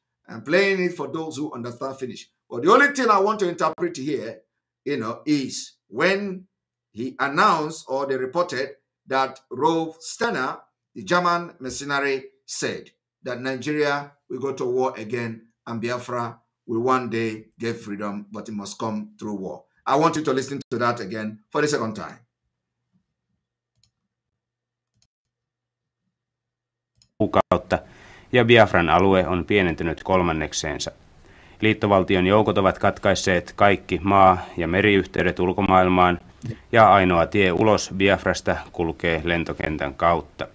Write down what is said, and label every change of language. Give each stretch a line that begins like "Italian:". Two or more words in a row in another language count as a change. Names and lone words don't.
English: I'm playing it for those who understand Finnish. But the only thing I want to interpret here, is when he announced or they reported that Rolf Steinau, the German mercenary, said that Nigeria will go to war again and Biafra will one day get freedom, but it must come through war. I want you to listen to that again for the second time.
Finnish: Kuukautta ja Biafran alue on pienentynyt kolmannekseensa. Liittovaltion joukot ovat katkaisseet kaikki maa- ja meriyhteydet ulkomaailmaan ja ainoa tie ulos Biafrasta kulkee lentokentän kautta.